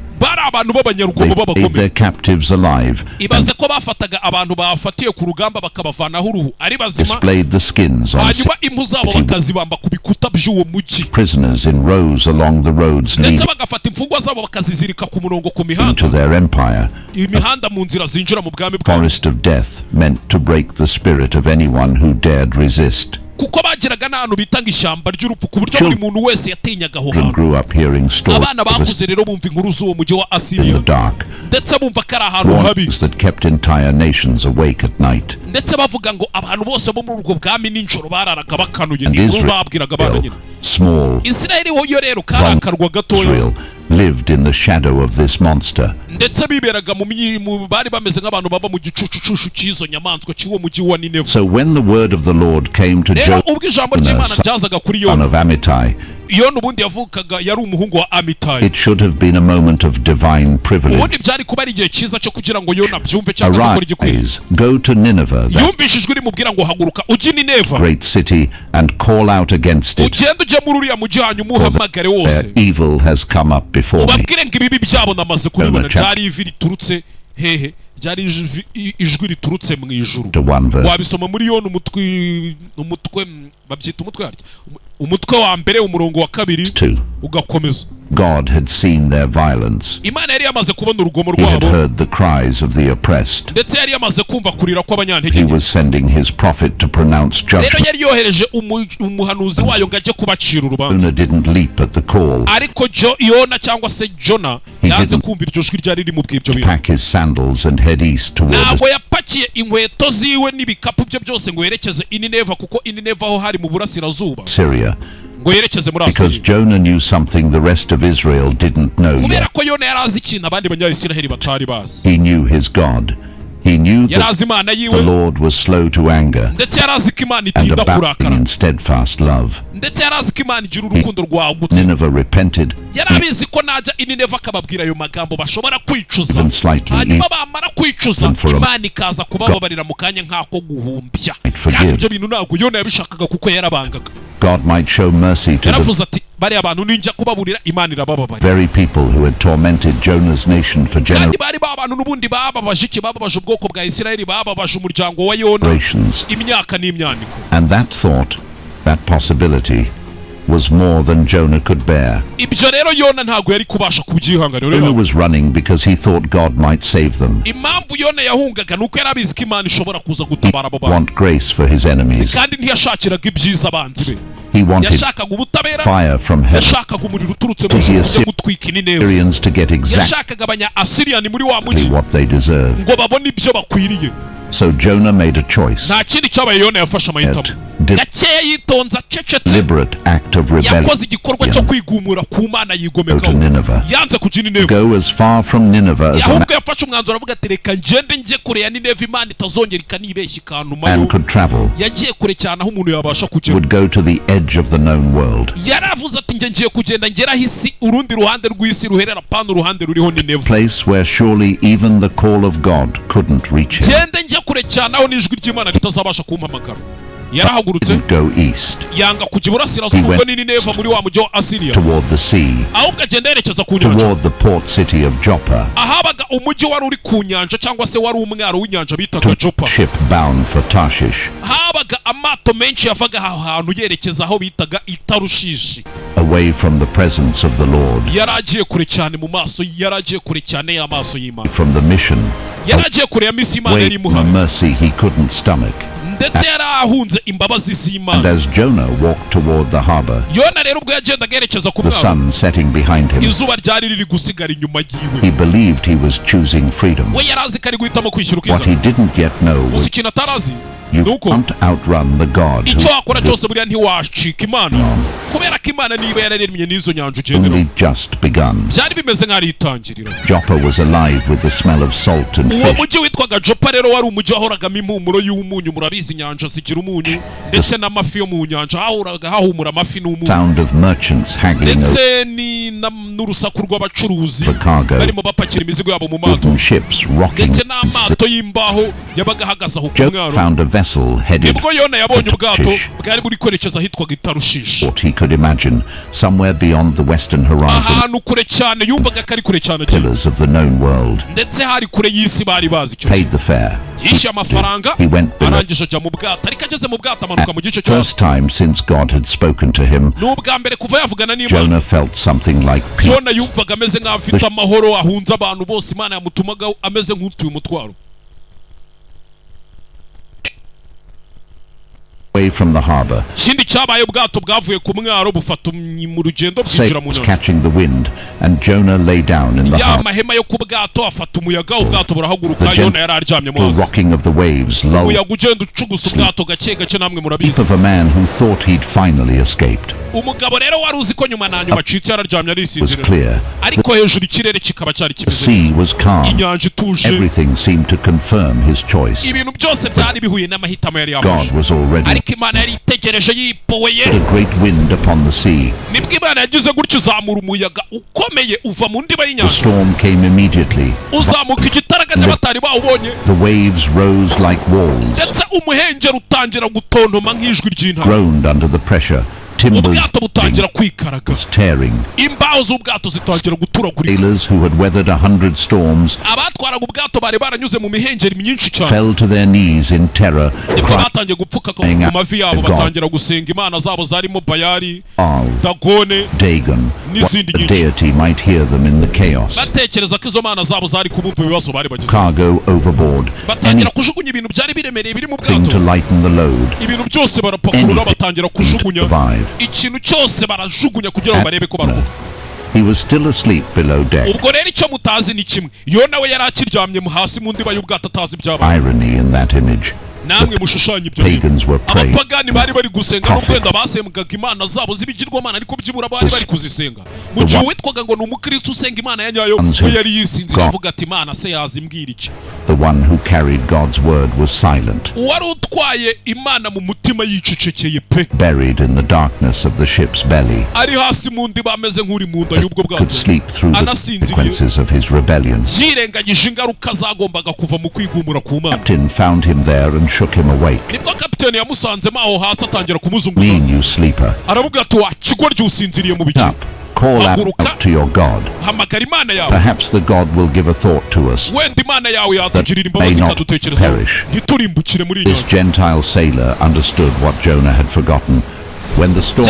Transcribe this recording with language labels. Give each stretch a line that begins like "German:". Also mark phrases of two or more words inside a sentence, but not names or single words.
English: They ate their captives alive and displayed the skins on prisoners in rows along the roads leading into their empire. A forest of death meant to break the spirit of anyone who dared resist.
Kinyarwanda: kuko bagiraga n'ahantu bitanga ishyamba ry'urupfu ku buryo buri muntu wese yatinyaga aho hantu. Abana bakuze rero bumva inkuru z'uwo mujyi wa Asiriya ndetse bumva ko ari ahantu habi, ndetse bavuga ngo abantu bose bo muri ubwo bwami nijoro bararaga bakanuye. Ni inkuru babwiraga abana nyine. Isirayeli yo rero karakarwa gatoya
English: lived in the shadow of this monster.
Kinyarwanda: ndetse biberaga bari bameze nk'abantu baba mu gicucu cy'izo nyamaswa cy'uwo mujyi wa Nineve.
English: So when the word of the Lord came to Jonah,
Kinyarwanda: ubwo ijambo ry'Imana ryazaga kuri
English: son of Amittai,
Kinyarwanda: Yona ubundi yavukaga yari umuhungu wa Amittai.
English: It should have been a moment of divine privilege.
Kinyarwanda: ubundi byari kuba ari igihe cyiza cyo kugira ngo Yona byumve cyangwa se akore igikwiriye.
English: Go to Nineveh,
Kinyarwanda: yumvishijwe rimubwira ngo haguruka ujye Nineve,
English: great city, and call out against it.
Kinyarwanda: ugende ujye muri uriya mujyi hanyuma uhamagare wose.
English: Evil has come up before me.
Kinyarwanda: ubabwire ngo ibibi byabo namaze kubibona. Ryari ivi riturutse hehe? Ryari ijwi riturutse mu ijuru. Wabisoma muri Yona umutwe babyita umutwe wa mbere umurongo wa kabiri ugakomeza.
English: God had seen their violence.
Kinyarwanda: Imana yari yamaze kubona urugomo
English: He had
Kinyarwanda: rwabo,
English: heard the cries of the oppressed.
Kinyarwanda: ndetse yari yamaze kumva kurira kw'abanyantege
English: He
Kinyarwanda: nke.
English: was sending his prophet to pronounce
Kinyarwanda: rero
English: judgment.
Kinyarwanda: yari yohereje umuhanuzi wayo ngo ajye kubacira urubanza.
English: Jonah didn't leap at the call.
Kinyarwanda: ariko Yona cyangwa se Jona yanze kumva iryo jwi ryari rimubwiye ibyo bintu.
English: Pack his sandals and head east toward
Kinyarwanda: ntabwo yapakiye inkweto ziwe n'ibikapu bye byose ngo yerekeze i Nineve, kuko i Nineve aho hari mu burasirazuba
English: Syria.
Kinyarwanda: ngo yerekeze muri
English: Because
Kinyarwanda: Asiriya.
English: Jonah knew something the rest of Israel didn't know
Kinyarwanda: kubera
English: yet.
Kinyarwanda: ko Yona yari azi ikintu abandi banyayisiraheli batari bazi.
English: He knew his God. He knew
Kinyarwanda: yari azi
English: that
Kinyarwanda: Imana
English: the
Kinyarwanda: yiwe,
English: Lord was slow to anger
Kinyarwanda: ndetse yari azi ko Imana
English: and
Kinyarwanda: itinda
English: abounding
Kinyarwanda: kurakara,
English: in steadfast love.
Kinyarwanda: ndetse yari azi ko Imana igira urukundo rwagutse.
English: Nineveh repented,
Kinyarwanda: yari abizi ko najya i Nineve akababwira ayo magambo bashobora kwicuza,
English: even slightly,
Kinyarwanda: hanyuma bamara kwicuza
English: even for a
Kinyarwanda: Imana ikaza kubababarira mu kanya nk'ako guhumbya.
English: forgive.
Kinyarwanda: kandi ibyo bintu ntabwo Yona yabishakaga kuko yarabangaga.
English: God might show mercy to the
Kinyarwanda: yaravuze ati bariya bantu ninjya kubaburira Imana irabababarira.
English: very people who had tormented Jonah's nation for
Kinyarwanda: kandi bari ba bantu n'ubundi bababaje iki? Bababaje ubwoko bwa Isirayeli, bababaje umuryango wa Yona
English: generations.
Kinyarwanda: imyaka n'imyaniko.
English: And that thought, that possibility, was more than Jonah could bear.
Kinyarwanda: ibyo rero Yona ntabwo yari kubasha kubyihanganira.
English: Jonah was running because he thought God might save them.
Kinyarwanda: impamvu Yona yahungaga nuko yari abizi ko Imana ishobora kuza gutabara abo bantu,
English: Want grace for his enemies.
Kinyarwanda: kandi ntiyashakiraga ibyiza abanzi be.
English: He wanted
Kinyarwanda: yashakaga ubutabera,
English: fire from heaven.
Kinyarwanda: yashakaga umuriro uturutse mu ijuru ujya gutwika i Nineve.
English: Syrians to get exactly
Kinyarwanda: yashakaga abanya Asiriyani muri wa mujyi
English: what they deserve.
Kinyarwanda: ngo babone ibyo bakwiriye.
English: So Jonah made a choice.
Kinyarwanda: nta kindi cyabaye Yona yafashe amahitamo. gakeya yitonze acecetse,
English: Deliberate act of rebellion.
Kinyarwanda: yakoze igikorwa cyo kwigumura ku Mana
English: Go to
Kinyarwanda: yigomekaho.
English: Nineveh.
Kinyarwanda: yanze kujya i Nineve.
English: Go as far from Nineveh as a
Kinyarwanda: ahubwo yafashe umwanzuro aravuga ati reka ngende njye kure ya Nineve, Imana itazongera ikanibeshya ikantumayo.
English: man could travel.
Kinyarwanda: yagiye kure cyane aho umuntu yabasha kugera.
English: Would go to the edge of the known world.
Kinyarwanda: yaravuze ati njye ngiye kugenda ngeraho isi, urundi ruhande rw'isi ruherera pana uruhande ruriho Nineve.
English: Place where surely even the call of God couldn't reach him.
Kinyarwanda: ngende njye kure cyane aho n'ijwi ry'Imana ritazabasha kumpamagara. yarahagurutse
English: Didn't go east
Kinyarwanda: yanga kujya iburasirazuba ubwo ni Nineve muri wa mujyi wa Asiriya,
English: toward the sea,
Kinyarwanda: ahubwo agenda yerekeza ku nyanja,
English: toward the port city of Joppa,
Kinyarwanda: ahabaga umujyi wari uri ku nyanja cyangwa se wari umwaro w'inyanja bitaga Joppa.
English: ship bound for Tarshish,
Kinyarwanda: habaga amato menshi yavaga aho hantu yerekeza aho bitaga i Tarushishi.
English: away from the presence of the Lord,
Kinyarwanda: yari agiye kure cyane mu maso, yari agiye kure cyane y'amaso y'Imana,
English: from the mission,
Kinyarwanda: yari agiye kure ya misi Imana yari
English: away from
Kinyarwanda: imuhaye,
English: mercy he couldn't stomach.
Kinyarwanda: ndetse yari ahunze imbabazi
English: And
Kinyarwanda: z'Imana.
English: as Jonah walked toward the harbor,
Kinyarwanda: Yona rero ubwo yagendaga yerekeza ku
English: the
Kinyarwanda: mwaro,
English: sun setting behind him,
Kinyarwanda: izuba ryari riri gusigara inyuma yiwe.
English: he believed he was choosing freedom.
Kinyarwanda: we yari azi ko ari guhitamo kwishyura
English: What
Kinyarwanda: ukizana.
English: he didn't yet know
Kinyarwanda: gusa
English: was
Kinyarwanda: ikintu atarazi
English: you
Kinyarwanda: ni uko
English: can't outrun the God
Kinyarwanda: icyo wakora
English: who
Kinyarwanda: cyose buriya ntiwacika Imana, kubera ko Imana niba yararemye n'izo nyanja ugenderaho.
English: only just begun.
Kinyarwanda: byari bimeze nk'aho ari itangiriro.
English: Joppa was alive with the smell of salt and
Kinyarwanda: uwo
English: fish.
Kinyarwanda: mujyi witwaga Joppa rero wari umujyi wahoragamo impumuro y'umunyu. murabizi inyanja zigira umunyu, ndetse n'amafi yo mu nyanja hahoraga hahumura amafi n'umunyu,
English: Sound of merchants haggling over
Kinyarwanda: ndetse n'urusaku rw'abacuruzi
English: the cargo,
Kinyarwanda: barimo bapakira imizigo yabo mu mato,
English: wooden ships rocking.
Kinyarwanda: ndetse n'amato y'imbaho yabaga ahagaze aho ku
English: Job
Kinyarwanda: mwaro.
English: found a vessel headed
Kinyarwanda: nibwo Yona yabonye
English: for
Kinyarwanda: ubwato
English: Tarshish,
Kinyarwanda: bwari buri kwerekeza ahitwaga i Tarushishi,
English: what he could imagine, somewhere beyond the western horizon,
Kinyarwanda: ahantu kure cyane, yumvaga ko ari kure cyane cyane,
English: pillars of the known world.
Kinyarwanda: ndetse hari kure y'isi bari bazi icyo gihe.
English: Paid the fare.
Kinyarwanda: yishyuye amafaranga,
English: He went below.
Kinyarwanda: arangije ajya mu bwato, ariko ageze mu bwato amanuka mu gice cyo hasi.
English: First time since God had spoken to him,
Kinyarwanda: ni ubwa mbere kuva yavugana n'Imana.
English: Jonah felt something like peace.
Kinyarwanda: Yona yumvaga ameze nk'aho afite amahoro, ahunze abantu bose Imana yamutumaga, ameze nk'utuye umutwaro.
English: Away away from the harbor.
Kinyarwanda: Ikindi cyabaye ubwato bwavuye ku mwaro bufata mu rugendo bwinjira mu
English: Sails
Kinyarwanda: nyanja.
English: catching the wind, and Jonah lay down in the
Kinyarwanda: Ya
English: harbor.
Kinyarwanda: mahema yo ku bwato afata umuyaga, ubwato burahaguruka,
English: The
Kinyarwanda: Yona yari aryamye mu
English: gentle
Kinyarwanda: mazi.
English: rocking of the waves lulled
Kinyarwanda: Umuyaga ugenda ucugusa ubwato gake gake, namwe murabizi.
English: of a man who thought he'd finally escaped.
Kinyarwanda: Umugabo rero wari uzi ko nyuma na nyuma acitse yararyamye
English: It was
Kinyarwanda: arisinzira,
English: clear.
Kinyarwanda: ariko hejuru ikirere kikaba cyari
English: The
Kinyarwanda: kimeze
English: sea
Kinyarwanda: neza.
English: was calm.
Kinyarwanda: Inyanja ituje,
English: Everything seemed to confirm his choice.
Kinyarwanda: ibintu byose byari bihuye n'amahitamo yari
English: God
Kinyarwanda: yafashe.
English: was already
Kinyarwanda: Ariko Imana yari itegereje yipoye.
English: a great wind upon the sea.
Kinyarwanda: Nibwo Imana yagize gutyo izamura umuyaga ukomeye uva mu ndiba
English: The
Kinyarwanda: y'inyanja,
English: storm came immediately.
Kinyarwanda: uzamuka igitaraganya batari bawubonye,
English: The waves rose like walls,
Kinyarwanda: ndetse umuhengeri utangira gutontoma nk'ijwi ry'intare.
English: groaned under the pressure. Timbers
Kinyarwanda: Ubwato butangira kwikaraga,
English: was tearing.
Kinyarwanda: imbaho z'ubwato zitangira guturagurika.
English: Sailors who had weathered 100 storms
Kinyarwanda: Abatwaraga ubwato bari baranyuze mu mihengeri myinshi cyane,
English: fell to their knees in terror,
Kinyarwanda: nibwo
English: crying,
Kinyarwanda: batangiye gupfuka ku
English: crying out
Kinyarwanda: mavi yabo,
English: to God.
Kinyarwanda: batangira gusenga imana zabo zarimo Bayali,
English: Baal,
Kinyarwanda: Dagone
English: Dagon, what
Kinyarwanda: n'izindi
English: the
Kinyarwanda: nyinshi.
English: deity might hear them in the chaos.
Kinyarwanda: Batekereza ko izo mana zabo zari kubumva ibibazo bari bagize.
English: Cargo overboard,
Kinyarwanda: Batangira kujugunya ibintu byari biremereye biri mu
English: anything to
Kinyarwanda: bwato,
English: lighten the load,
Kinyarwanda: ibintu byose barapakurura,
English: anything
Kinyarwanda: batangira
English: to
Kinyarwanda: kujugunya
English: survive.
Kinyarwanda: ikintu cyose barajugunya kugira ngo barebe ko baruhuka.
English: He was still asleep below deck.
Kinyarwanda: Ubwo rero icyo mutazi ni kimwe, Yona we yari akiryamye hasi mu ndiba y'ubwato atazi ibyabaye.
English: Irony in that image.
Kinyarwanda: Namwe mushushanya ibyo bintu.
English: Pagans were praying.
Kinyarwanda: Abapagani bari bari gusenga,
English: Prophet.
Kinyarwanda: n'ubwenda basengaga imana zabo z'ibigirwamana, ariko byibura bari bari kuzisenga. Mu gihe witwaga ngo ni umukristo usenga imana ya nyayo, we yari yisinzira avuga ati imana se yazimbwira iki.
English: The one who carried God's word was silent,
Kinyarwanda: Uwari utwaye imana mu mutima yicecekeye pe,
English: buried in the darkness of the ship's belly.
Kinyarwanda: ari hasi mu ndiba ameze nk'uri mu nda y'ubwo
English: Could
Kinyarwanda: bwato,
English: sleep through the
Kinyarwanda: anasinziriye,
English: consequences of his rebellion.
Kinyarwanda: yirengagije ingaruka zagombaga kuva mu kwigumura ku mana.
English: Captain found him there and shook him awake.
Kinyarwanda: Nibwo kapiteni yamusanzemo aho hasi atangira kumuzunguza,
English: Mean, you sleeper.
Kinyarwanda: aravuga ati wa kigwa ry'usinziriye mu biki,
English: Up. Call out to your God.
Kinyarwanda: hamagara imana yawe,
English: Perhaps the God will give a thought to us.
Kinyarwanda: wenda imana yawe yatugirira
English: may
Kinyarwanda: imbabazi
English: not
Kinyarwanda: ikadutekerezaho,
English: perish.
Kinyarwanda: ntiturimbukire muri iyi
English: This
Kinyarwanda: nyanja.
English: Gentile sailor understood what Jonah had forgotten. When the storm,